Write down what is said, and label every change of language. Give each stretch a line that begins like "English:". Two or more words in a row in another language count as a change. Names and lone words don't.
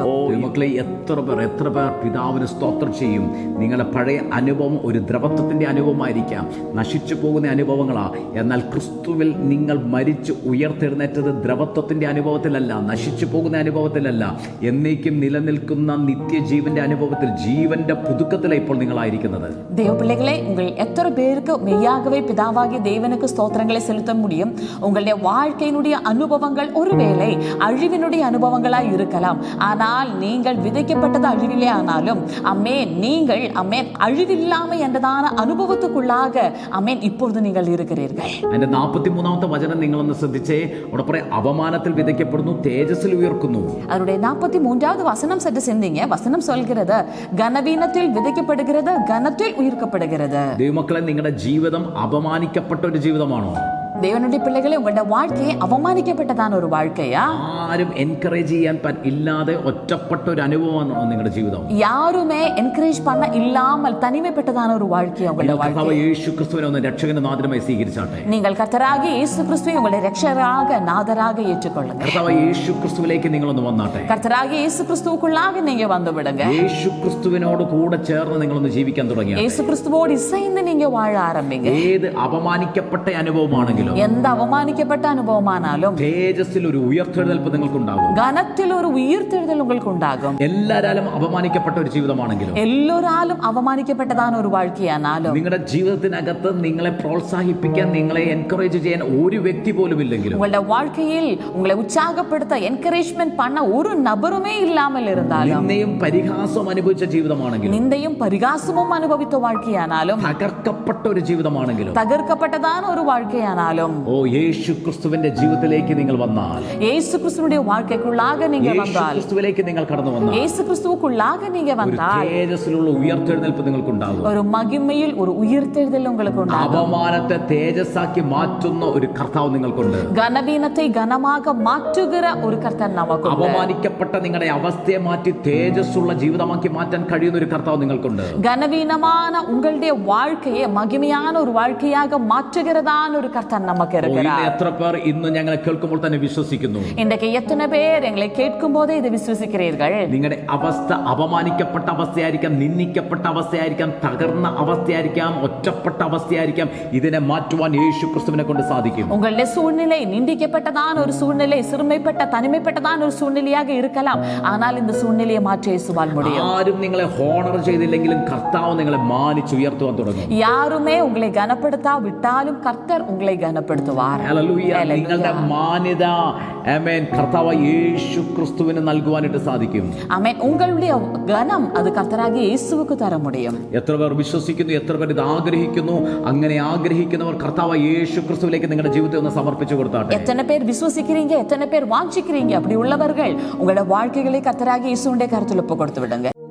Malayalam: മക്കളെ, എത്ര പേർ പിതാവിന് സ്തോത്രം ചെയ്യും. നിങ്ങളുടെ പഴയ അനുഭവം ഒരു ദ്രവത്വത്തിന്റെ അനുഭവമായിരിക്കാം, നശിച്ചു പോകുന്ന അനുഭവങ്ങളാ. എന്നാൽ ക്രിസ്തുവിൽ നിങ്ങൾ മരിച്ച് ഉയർത്തെഴുന്നേറ്റത് ദ്രവത്വത്തിന്റെ അനുഭവത്തിലല്ല, നശിച്ചു പോകുന്ന അനുഭവത്തിലല്ല, എന്നേക്കും നിലനിൽക്കുന്ന നിത്യജീവന്റെ അനുഭവത്തിൽ, ജീവന്റെ പുതുക്കത്തിലാണ് ഇപ്പോൾ നിങ്ങളായിരിക്കുന്നത്.
Tamil: தேவப்பிள்ளைகளே, உங்கள் எத்தனை பேருக்கு மெய்யாகவே பிதாவாகிய தேவனுக்கு ஸ்தோத்திரங்களை செலுத்த முடியும்? உங்களுடைய வாழ்க்கையினுடைய அனுபவங்கள் ஒருவேளை அழிவினுடைய அனுபவங்களாய் இருக்கலாம். ஆனால் நீங்கள் விதைக்கப்பட்டது அழிவிலே ஆனாலும் அமேன், நீங்கள் அமேன் அழிவில்லாமை என்றதான அனுபவத்துக்குள்ளாக அமேன் இப்பொழுது நீங்கள் இருக்கிறீர்கள்.
Malayalam: അതിന്റെ 43ാമത്തെ വചനം നിങ്ങളൊന്ന് ശ്രദ്ധിച്ചേ. അവിടെ പറയാം അവമാനത്തിൽ വിതയ്ക്കപ്പെടുന്നു, തേജസ്സിൽ ഉയർക്കുന്നു.
Tamil: அதனுடைய 43வது வசனம் சற்று சிந்திங்க. வசனம் சொல்கிறது கனவீனத்தில் விதைக்கப்படுகிறது, கனத்தில் உயிர்க்கப்படுகிறது.
Malayalam: ദൈവമക്കളെ, നിങ്ങളുടെ ജീവിതം അപമാനിക്കപ്പെട്ട ഒരു ജീവിതമാണോ?
Tamil: தேவனுடைய பிள்ளைகளே, உங்களுடைய வாழ்க்கையை அவமானிக்கப்பட்டதான ஒரு வாழ்க்கையா?
Malayalam: ആരും എൻകറേജ് ചെയ്യാൻ ഇല്ലാതെ ഒറ്റപ്പെട്ട ഒരു അനുഭവമാണോ നിങ്ങളുടെ ജീവിതം?
Tamil: யாருமே என்கரேஜ் பண்ண இல்லாமல் தனிமைப்பட்டதான ஒரு வாழ்க்கையா உங்களுடைய வாழ்க்கை?
Malayalam: യേശു ക്രിസ്തുവിനെ ഒന്ന് രക്ഷകനും നാഥനുമായി സ്വീകരിച്ചാട്ടെ.
Tamil: நீங்கள் கர்த்தராகிய இயேசு கிறிஸ்துவை உங்களுடைய இரட்சகராக நாதராக ஏற்றுக்கொள்ளுங்க.
Malayalam: കർത്താവ് യേശു ക്രിസ്തുവിലേക്ക് നിങ്ങളൊന്ന് വന്നാട്ടെ.
Tamil: கர்த்தராகிய இயேசு கிறிஸ்துவுக்குள்ளாக நீங்க வந்து விடுங்க.
Malayalam: യേശു ക്രിസ്തുവിനോട് കൂടെ ചേർന്ന് നിങ്ങളൊന്ന് ജീവിക്കാൻ തുടങ്ങിയ
Tamil: இயேசு கிறிஸ்துவோடு இசைந்து நீங்க வாழ ஆரம்பிங்க.
Malayalam: ഏത് അപമാനിക്കപ്പെട്ട അനുഭവമാണെങ്കിലും,
Tamil: எந்த அவமானிக்கப்பட்ட அனுபவமானாலும்,
Malayalam: തേജസ്സിൽ ഒരു ഉയർത്തെഴുന്നേൽപ്പ് നിങ്ങൾക്കുണ്ടാകും.
Tamil: கனத்தில் ஒரு உயிர்த்தெழுதல் உங்களுக்கு உண்டாகும்.
Malayalam: എല്ലാരാലും അപമാനിക്കപ്പെട്ട ഒരു ജീവിതമാണെങ്കിലും,
Tamil: எல்லோராலும் அவமானிக்கப்பட்டதான ஒரு வாழ்க்கையானாலும்,
Malayalam: നിങ്ങളുടെ ജീവിതത്തിനകത്ത് നിങ്ങളെ പ്രോത്സാഹിപ്പിക്കാൻ, നിങ്ങളെ എൻകറേജ് ചെയ്യാൻ ഒരു വ്യക്തി പോലും ഇല്ലെങ്കിലും,
Tamil: உங்களுடைய வாழ்க்கையில் உங்களை உற்சாகப்படுத்த என்கரேஜ்மெண்ட் பண்ண ஒரு நபருமே இல்லாமல் இருந்தாலும்,
Malayalam: നിന്ദയും പരിഹാസവും അനുഭവിച്ച ജീവിതമാണെങ്കിലും,
Tamil: நிந்தையும் பரிகாசமும் அனுபவித்த வாழ்க்கையானாலும்,
Malayalam: തകർക്കപ്പെട്ട ഒരു ജീവിതമാണെങ്കിലും,
Tamil: தகர்க்கப்பட்டதான ஒரு வாழ்க்கையானாலும்,
Malayalam: യേശു ക്രിസ്തുവിന്റെ ജീവിതത്തിലേക്ക് നിങ്ങൾ വന്നാൽ,
Tamil: இயேசு கிறிஸ்துவுடைய வாழ்க்கைக்குள்ளாக நீங்க
Malayalam: യേശു
Tamil: வந்தால்,
Malayalam: ക്രിസ്തുവിലേക്ക് നിങ്ങൾ കടന്നു വന്നാൽ,
Tamil: இயேசு கிறிஸ்துவுக்குள்ளாக நீங்க வந்தால்,
Malayalam: തേജസ്സിലുള്ള ഉയർത്തെഴുന്നേൽപ്പ് നിങ്ങൾക്കുണ്ടാകും.
Tamil: ஒரு மகிமையில் ஒரு உயிர்த்தெழுதல் உங்களுக்கு உண்டாகும்.
Malayalam: അപമാനത്തെ തേജസ്സാക്കി മാറ്റുന്ന ഒരു കർത്താവ് നിങ്ങൾക്കുണ്ട്.
Tamil: கனவீனத்தை கனமாக மாற்றுகிற ஒரு கர்த்தர் நமக்கு உண்டு.
Malayalam: അപമാനിക്കപ്പെട്ട നിങ്ങളുടെ അവസ്ഥയെ മാറ്റി തേജസ്സുള്ള ജീവിതമാക്കി മാറ്റാൻ കഴിയുന്ന ഒരു കർത്താവ് നിങ്ങൾക്കുണ്ട്.
Tamil: கனவீனமான உங்களுடைய வாழ்க்கையை மகிமையான ஒரு வாழ்க்கையாக மாற்றுகிறதான ஒரு கர்த்தர் நமக்கு இருக்கிறார்.
Malayalam: എത്ര പേർ ഇന്ന് ഞങ്ങളെ കേൾക്കുമ്പോൾ തന്നെ വിശ്വസിക്കുന്നു?
Tamil: இன்றைக்கு எத்தனை பேர் எங்களை கேட்கும் போதே இதை விசுவசிக்கிறீர்கள்?
Malayalam: നിങ്ങളുടെ അവസ്ഥ അപമാനിക്കപ്പെട്ട അവസ്ഥയായിരിക്കാം, നിന്ദിക്കപ്പെട്ട അവസ്ഥയായിരിക്കാം, തകർന്ന അവസ്ഥയായിരിക്കാം, ഒറ്റപ്പെട്ട അവസ്ഥയായിരിക്കാം. ഇതിനെ മാറ്റുവാൻ യേശു ക്രിസ്തുവിനെ കൊണ്ട് സാധിക്കും.
Tamil: உங்களுடைய சூழ்நிலை நிந்திக்கப்பட்டதான ஒரு சூழ்நிலை, சிறுமைப்பட்ட தனிமைப்பட்டதான ஒரு சூழ்நிலையாக இருக்கலாம். ஆனால் இந்த சூழ்நிலையை மாற்ற இயேசுவால் முடியும்.
Malayalam: ആരും നിങ്ങളെ ഹോണർ ചെയ്തില്ലെങ്കിലും കർത്താവ് നിങ്ങളെ മാനിച്ച് ഉയർത്തുവാൻ തുടങ്ങും.
Tamil: யாருமே உங்களை கனப்படுத்தாவிட்டாலும் கர்த்தர் உங்களை கனப்படுத்துவார்.
Malayalam: ഹല്ലേലൂയ. നിങ്ങളുടെ മാന്യത ആമേൻ കർത്താവ് യേശു ക്രിസ്തുവിന് നൽകുവാനായിട്ട് സാധിക്കും.
Tamil: ஆமென். உங்களுடைய கனம் அது கர்த்தராகிய இயேசுவுக்கு தர முடியும்.
Malayalam: എത്ര പേർ വിശ്വസിക്കുന്നു? എത്ര പേർ ഇത് ആഗ്രഹിക്കുന്നു? അങ്ങനെ ആഗ്രഹിക്കുന്നവർ കർത്താവ് യേശു ക്രിസ്തുവിലേക്ക് നിങ്ങളുടെ ജീവിതത്തെ ഒന്ന് സമർപ്പിച്ചു കൊടുത്താട്ടെ.
Tamil: எத்தனை பேர் விசுவசிக்கிறீங்க, எத்தனை பேர் வாஞ்சிக்கிறீங்க? அப்படி உள்ளவர்கள் உங்களோட வாழ்க்கைகளை கர்த்தராகிய இயேசுவுடைய கருத்தில் ஒப்பு கொடுத்து விடுங்க.